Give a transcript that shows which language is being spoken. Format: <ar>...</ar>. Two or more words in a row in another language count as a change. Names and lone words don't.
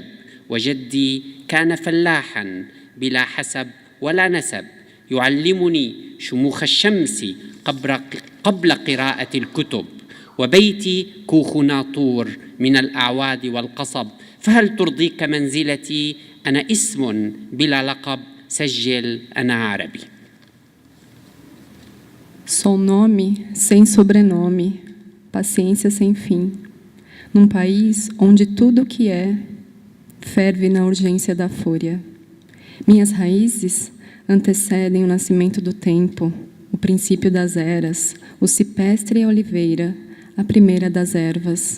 <ar>وجدي كان فلاحا بلا حسب ولا نسب يعلمني شموخ الشمس قبل قراءة الكتب. وبيتي كوخ ناطور من الأعواد والقصب. فهل ترضيك منزلتي؟ أنا اسم بلا لقب. سجل أنا عربي.</ar> <pt>Sou nome sem sobrenome, paciência sem fim. Num país onde tudo o que é ferve na urgência da fúria. Minhas raízes antecedem o nascimento do tempo, o princípio das eras, o cipestre e a oliveira, a primeira das ervas.</pt>